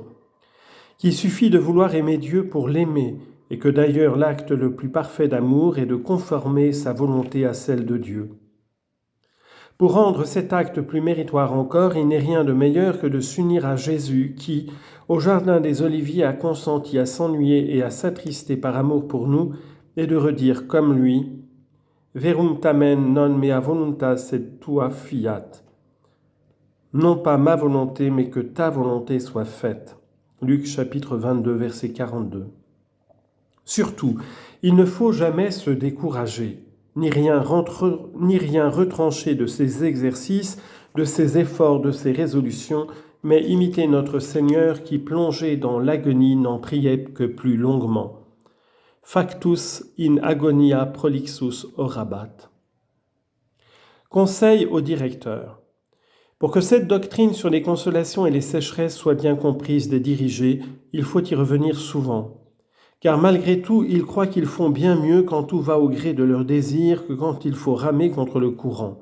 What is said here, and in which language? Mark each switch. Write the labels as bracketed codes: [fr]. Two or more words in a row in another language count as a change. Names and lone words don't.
[fr] Qu'il suffit de vouloir aimer Dieu pour l'aimer, et que d'ailleurs l'acte le plus parfait d'amour est de conformer sa volonté à celle de Dieu. Pour rendre cet acte plus méritoire encore, il n'est rien de meilleur que de s'unir à Jésus qui, au jardin des Oliviers, a consenti à s'ennuyer et à s'attrister par amour pour nous, et de redire comme lui « [la] Verum tamen non mea voluntas sed tua fiat [fr] » non pas ma volonté, mais que ta volonté soit faite. Luc chapitre 22, verset 42. Surtout, il ne faut jamais se décourager, ni rien retrancher de ses exercices, de ses efforts, de ses résolutions, mais imiter notre Seigneur qui, plongé dans l'agonie, n'en priait que plus longuement. [la] Factus in agonia prolixus orabat. [fr] Conseil au directeur. Pour que cette doctrine sur les consolations et les sécheresses soit bien comprise des dirigés, il faut y revenir souvent. Car malgré tout, ils croient qu'ils font bien mieux quand tout va au gré de leurs désirs que quand il faut ramer contre le courant.